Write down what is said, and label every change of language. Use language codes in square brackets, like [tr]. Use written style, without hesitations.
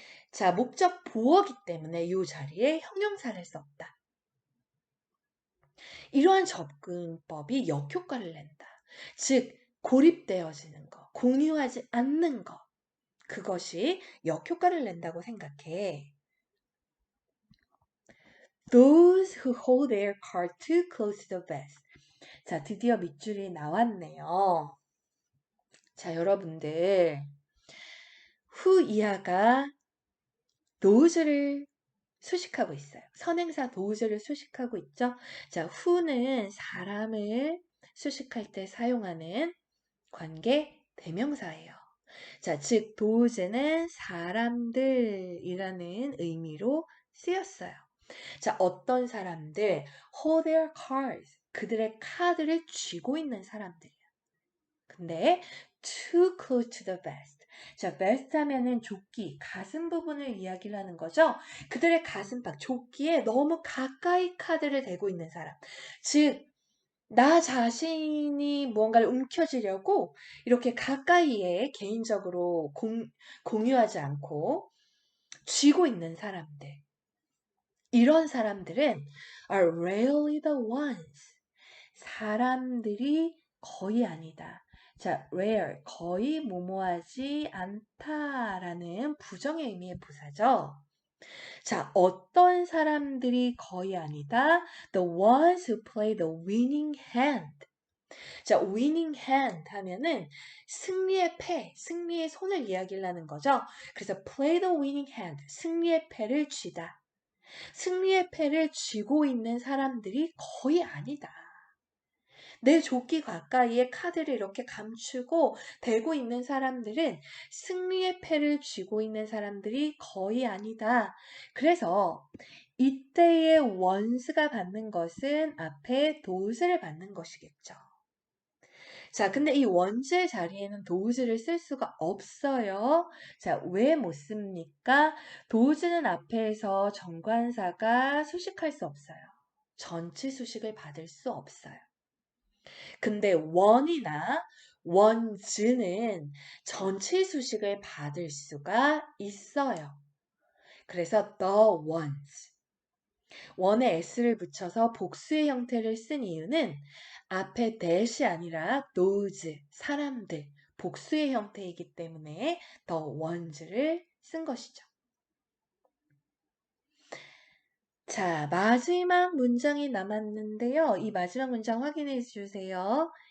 [ko] 자, 목적 보어기 때문에 이 자리에 형용사를 썼다. 이러한 접근법이 역효과를 낸다. 즉, 고립되어지는 것, 공유하지 않는 것, 그것이 역효과를 낸다고 생각해. [en] Those who hold their card too close to the vest. [ko] 자, 드디어 밑줄이 나왔네요. 자, 여러분들, who 이하가 those를 수식하고 있어요. 선행사 those를 수식하고 있죠. 자, who는 사람을 수식할 때 사용하는 관계 대명사예요. 자, 즉 those는 사람들이라는 의미로 쓰였어요. 자, 어떤 사람들, [en] hold their cards, [ko] 그들의 카드를 쥐고 있는 사람들이야. 근데 [en] too close to the vest. [ko] 자, vest 하면은 조끼, 가슴 부분을 이야기를 하는 거죠. 그들의 가슴팍, 조끼에 너무 가까이 카드를 대고 있는 사람. 즉, 나 자신이 무언가를 움켜쥐려고 이렇게 가까이에 개인적으로 공유하지 않고 쥐고 있는 사람들. 이런 사람들은 [en] are rarely the ones. [ko] 사람들이 거의 아니다. 자, rare, 거의 뭐뭐하지 않다라는 부정의 의미의 부사죠. 자, 어떤 사람들이 거의 아니다. [en] The ones who play the winning hand. [ko] 자, winning hand 하면은 승리의 패, 승리의 손을 이야기를 하는 거죠. 그래서 [en] play the winning hand, [ko] 승리의 패를 쥐다. 승리의 패를 쥐고 있는 사람들이 거의 아니다. 내 조끼 가까이에 카드를 이렇게 감추고 대고 있는 사람들은 승리의 패를 쥐고 있는 사람들이 거의 아니다. 그래서 이때의 once가 받는 것은 앞에 does를 받는 것이겠죠. 자, 근데 이 once의 자리에는 does를 쓸 수가 없어요. 자, 왜 못 씁니까? does는 앞에서 정관사가 수식할 수 없어요. 전치 수식을 받을 수 없어요. 근데 one이나 ones는 전치 수식을 받을 수가 있어요. 그래서 the ones. one에 s를 붙여서 복수의 형태를 쓴 이유는 앞에 that이 아니라 those, 사람들, 복수의 형태이기 때문에 the ones를 쓴 것이죠. 자, 마지막 문장이 남았는데요. 이 마지막 문장 확인해 주세요.